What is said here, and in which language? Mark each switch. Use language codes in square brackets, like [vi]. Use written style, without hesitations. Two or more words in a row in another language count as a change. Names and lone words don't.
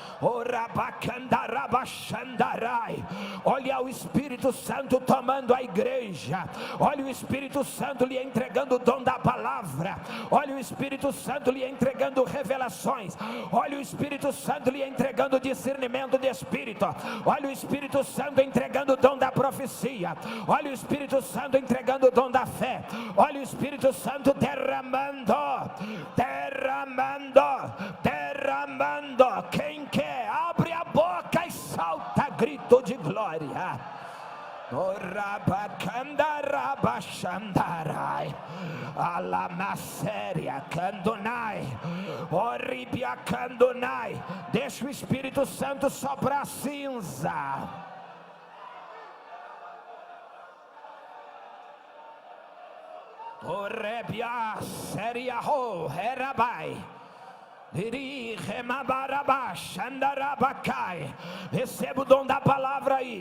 [pt] Olha o Espírito Santo tomando a igreja, olha o Espírito Santo lhe entregando o dom da palavra, olha o Espírito Santo lhe entregando revelações, olha o Espírito Santo lhe entregando discernimento de espírito, olha o Espírito Santo entregando o dom da profecia, olha o Espírito Santo entregando o dom da fé, olha o Espírito Santo derramando. Quem quer, abre a boca e salta grito de glória. Orabacandarabachandarai, alamaséria candonai, oribia candonai. Deixa o Espírito Santo soprar cinza. Orebia seria ho herabai. Receba o dom da palavra aí.